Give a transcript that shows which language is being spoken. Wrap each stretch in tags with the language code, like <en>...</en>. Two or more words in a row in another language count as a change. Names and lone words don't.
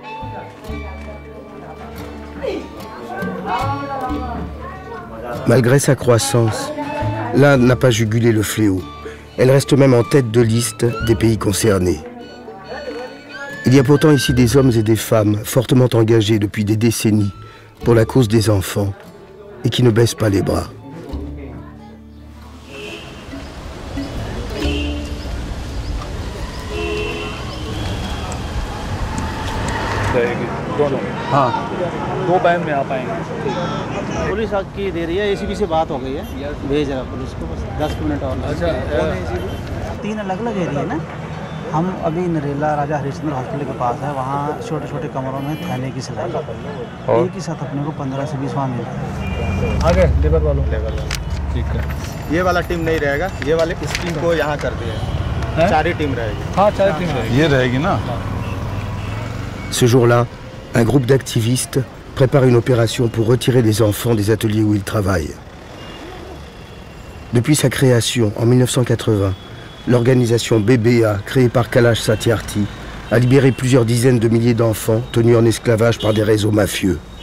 <fr>Malgré sa croissance, l'Inde n'a pas jugulé le fléau. Elle reste même en tête de liste des pays concernés. Il y a pourtant ici des hommes et des femmes fortement engagés depuis des décennies pour la cause des enfants et qui ne baissent pas les bras.</fr> <hi>हाँ 2 टाइम में आ पाएंगे। पुलिस की दे रही है, एसीबी से बात हो गई है, भेज रहा पुलिस को, बस 10 मिनट और। अच्छा, 3 अलग अलग एरिया ना। हम अभी नरेला राजा हरिश्चंद्र हॉस्पिटल के पास है, वहाँ छोटे छोटे कमरों में थाने की सलाह एक ही साथ अपने को 15 से 20 वहाँ मिल रहा है। आगे लेबर वालों ठीक है। ये वाला टीम नहीं रहेगा, ये वाले इस टीम को यहाँ कर दिया, 4 ही टीम रहेगी। हाँ 4 टीम रहेगी, ये रहेगी ना।</hi> <fr>Ce jour-là, un groupe d'activistes prépare une opération pour retirer les enfants des ateliers où ils travaillent. Depuis sa création en 1980, l'organisation BBA, créée par Kailash Satyarthi, a libéré plusieurs dizaines de milliers d'enfants tenus en esclavage par des réseaux mafieux.</fr>